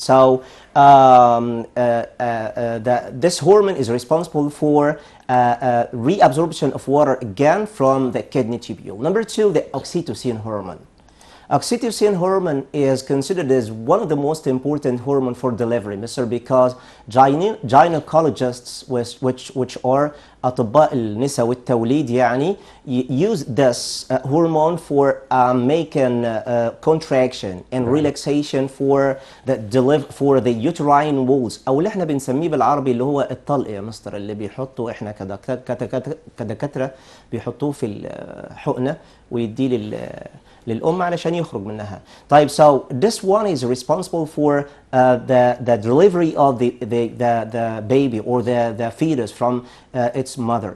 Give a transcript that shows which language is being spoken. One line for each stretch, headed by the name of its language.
English: So this hormone is responsible for reabsorption of water again from the kidney tubule. Number two, the oxytocin hormone. Oxytocin hormone is considered as one of the most important hormone for delivery, Mr. because gynecologists which are
Arabic: أطباء النساء والتوليد يعني
English: use this hormone for making contraction and relaxation for the uterine walls
Arabic: أو اللي احنا بنسميه بالعربي اللي هو الطلق يا مستر اللي بيحطوا احنا كدكاترة بيحطوه في الحقنة ويديه للأم علشان يخرج منها.
English: طيب, so this one is responsible for the delivery of the baby or the fetus from its mother.